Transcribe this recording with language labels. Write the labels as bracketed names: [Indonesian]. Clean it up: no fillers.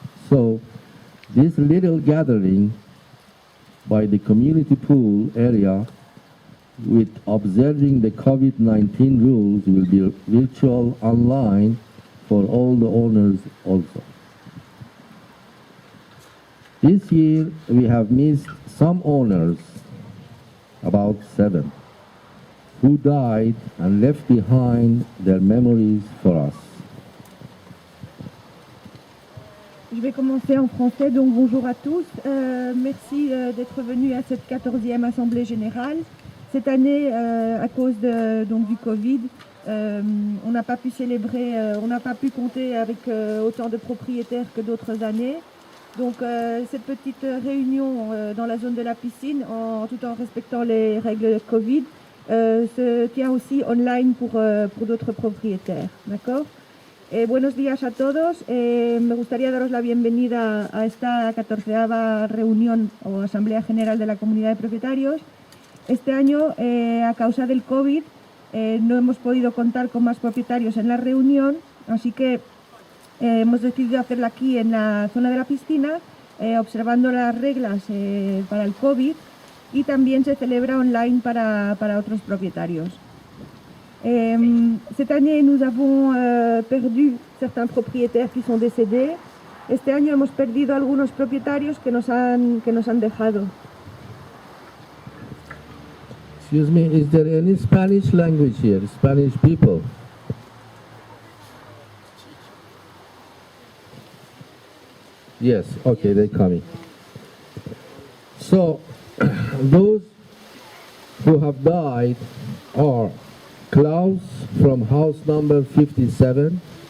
[English] So this little gathering by the community pool area with observing the COVID-19 rules will be virtual online for all the owners also. This year we have missed some owners, about 7, who died and left behind their memories for us. [French] Je vais commencer en français, donc bonjour à tous. Merci d'être venus à cette 14e Assemblée Générale. Cette année, à cause du Covid, on n'a pas pu célébrer, on n'a pas pu compter avec autant de propriétaires que d'autres années. Donc cette petite réunion dans la zone de la piscine, tout en respectant les règles Covid, se tient aussi online pour d'autres [Spanish] propietarios, [French] ¿d'accord? [Spanish] Buenos días a todos. Me gustaría daros la bienvenida a esta 14ª reunión o Asamblea General de la Comunidad de Propietarios. Este año, a causa del COVID, no hemos podido contar con más propietarios en la reunión, así que hemos decidido hacerla aquí en la zona de la piscina, observando las reglas para el COVID, y también se celebra online para otros propietarios. [French] Cette année, nous avons perdu certains propriétaires qui sont décédés. [Spanish] Este año hemos perdido algunos propietarios que nos han dejado. [English] Excuse me, is there any Spanish language here, Spanish people? Yes, okay, they're coming. So, those who have died are Klaus from house number 57,